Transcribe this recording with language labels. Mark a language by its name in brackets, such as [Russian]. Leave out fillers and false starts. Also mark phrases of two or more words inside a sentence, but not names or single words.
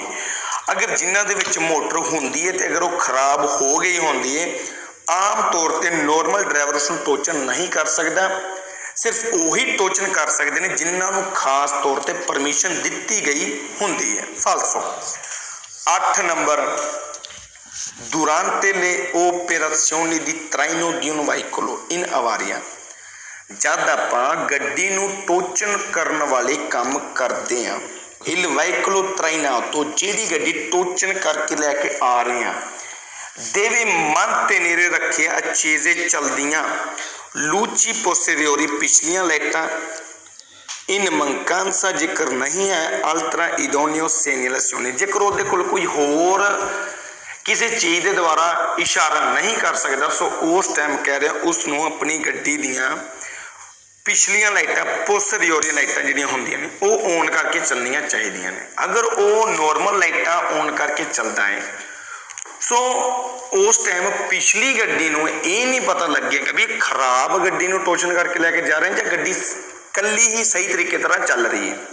[Punjabi] ਅਗਰ ਜਿਨ੍ਹਾਂ ਦੇ ਵਿੱਚ ਮੋਟਰ ਹੁੰਦੀ ਹੈ ਤੇ ਅਗਰ ਉਹ ਖਰਾਬ ਹੋ ਗਈ ਹੁੰਦੀ ਹੈ, ਆਮ ਤੌਰ ਤੇ ਨੋਰਮਲ ਡਰਾਈਵਰ ਉਸ ਨੂੰ ਟੋਚਨ ਨਹੀਂ ਕਰ ਸਕਦਾ, ਸਿਰਫ ਉਹੀ ਟੋਚਨ ਕਰ ਸਕਦੇ ਨੇ ਜਿਨ੍ਹਾਂ ਨੂੰ ਖਾਸ ਤੌਰ ਤੇ ਪਰਮਿਸ਼ਨ ਦਿੱਤੀ ਗਈ ਹੁੰਦੀ ਹੈ। ਫਾਲਸੋ। 8 ਨੰਬਰ, [Italian] durante le operazioni di traino di un veicolo in avaria, [Punjabi] ਜਦ ਆਪਾਂ ਗੱਡੀ ਨੂੰ ਟੋਚਨ ਕਰਨ ਵਾਲੇ ਕੰਮ ਕਰਦੇ [Italian] ਹਾਂ il veicolo trainato, [Punjabi] ਜਿਹੜੀ ਗੱਡੀ ਟੋਚਨ ਕਰਕੇ ਲੈ ਕੇ ਆ ਰਹੇ ਹਾਂ [Italian] deve mantenere [Punjabi] ਰੱਖਿਆ [Italian] accese ਚਲਦੀਆਂ luci posteriori, [Punjabi] ਪਿਛਲੀਆਂ ਲਾਈਟਾਂ [Italian] in mancanza, [Punjabi] ਜੇਕਰ ਨਹੀਂ ਹੈ [Italian] altra idoneo segnalazione, [Punjabi] ਜੇਕਰ ਉਹਦੇ ਕੋਲ ਕੋਈ ਹੋਰ ਕਿਸੇ ਚੀਜ਼ ਦੇ ਦੁਆਰਾ ਇਸ਼ਾਰਾ ਨਹੀਂ ਕਰ ਸਕਦਾ ਸੋ ਉਸ ਟਾਈਮ ਕਹਿ ਰਿਹਾ ਉਸ ਨੂੰ ਆਪਣੀ ਗੱਡੀ ਦੀਆਂ ਪਿਛਲੀਆਂ ਲਾਈਟਾਂ ਪੋਸਟੀਰੀਓਰੀ ਲਾਈਟਾਂ ਜਿਹੜੀਆਂ ਹੁੰਦੀਆਂ ਨੇ ਉਹ ਔਨ ਕਰਕੇ ਚੱਲਣੀਆਂ ਚਾਹੀਦੀਆਂ ਨੇ। ਅਗਰ ਉਹ ਨੋਰਮਲ ਲਾਈਟਾਂ ਔਨ ਕਰਕੇ ਚੱਲਦਾ ਹੈ ਸੋ ਉਸ ਟਾਈਮ ਪਿਛਲੀ ਗੱਡੀ ਨੂੰ ਇਹ ਨਹੀਂ ਪਤਾ ਲੱਗੇਗਾ ਵੀ ਖਰਾਬ ਗੱਡੀ ਨੂੰ ਟੋਚਨ ਕਰਕੇ ਲੈ ਕੇ ਜਾ ਰਹੇ ਜਾਂ ਗੱਡੀ ਕੱਲੀ ਹੀ ਸਹੀ ਤਰੀਕੇ ਤਰ੍ਹਾਂ ਚੱਲ ਰਹੀ ਹੈ।